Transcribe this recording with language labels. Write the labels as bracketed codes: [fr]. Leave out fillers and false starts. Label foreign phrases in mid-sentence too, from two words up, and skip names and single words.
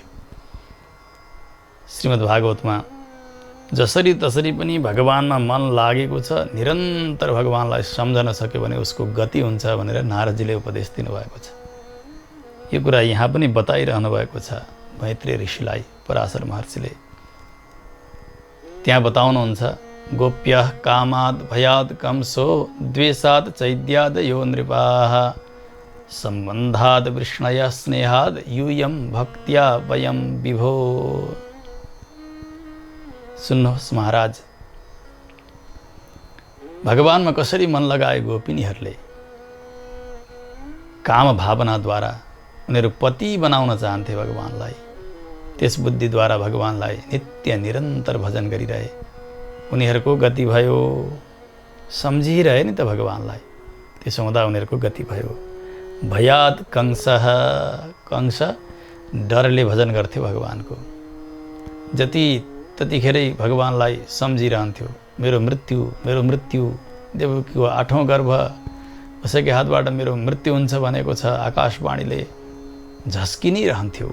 [ne] श्रीमद् भागवतमा जसरी तसरी पनि भगवानमा मन लागेको छ, निरन्तर भगवानलाई सम्झन सक्यो भने उसको गति हुन्छ भनेर नारदजीले उपदेश दिनुभएको छ। यो कुरा यहाँ पनि बताइरहनु भएको छ मैत्रेय ऋषिलाई पराशर महर्षिले। त्यहाँ बताउनुहुन्छ, [sa] गोप्यः कामाद् भयाद् कंसो द्वेषात् चैद्यादयो नृपाः सम्बन्धाद् वृष्णया स्नेहाद् यूयं भक्त्या वयं विभो। [ne] सुन्नुहोस् महाराज, भगवानमा कसरी मन लगाए गोपिनीहरूले काम भावनाद्वारा उनीहरू पति बनाउन चाहन्थे भगवानलाई। त्यस बुद्धिद्वारा भगवानलाई नित्य निरन्तर भजन गरिरहे। उनीहरूको गति भयो, सम्झिरहे नि त भगवानलाई। त्यसो हुँदा उनीहरूको गति भयो। [sa] भयात् कंसः, [ne] कंस डरले भजन गर्थ्यो भगवानको। जति त्यतिखेरै भगवानलाई सम्झिरहन्थ्यो। मेरो मृत्यु, देवकीको 8औं गर्भ उसैको हातबाट मेरो मृत्यु हुन्छ भनेको छ आकाशवाणीले झस्किनी रहन्थ्यो।